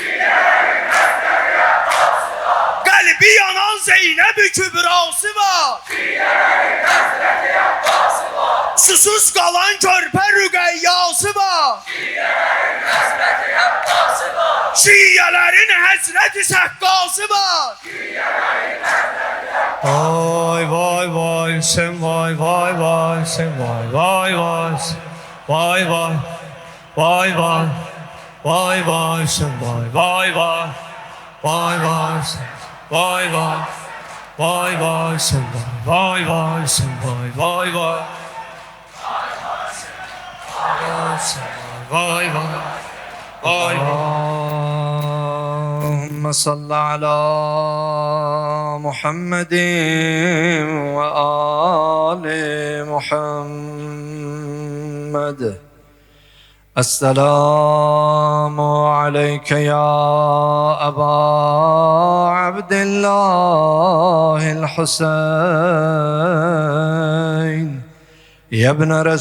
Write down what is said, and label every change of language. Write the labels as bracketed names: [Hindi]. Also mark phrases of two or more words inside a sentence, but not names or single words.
[Azerbaijani] Qəlbi yanan Zeynəb-i Kübrası var. Susuz qalan körpə Rüqəyyası var. Şiyyələrin həsrəti səqqası var. Vay vay vay sen vay vay vay sen vay vay vay vay vay vay vay vay vay sen vay vay vay vay vay sen vay vay vay vay sen vay vay sen vay vay vay vay vay vay [Arabic] اللهم صل على محمد وآل محمد. السلام عليك يا أبا عبد الله الحسين يا ابن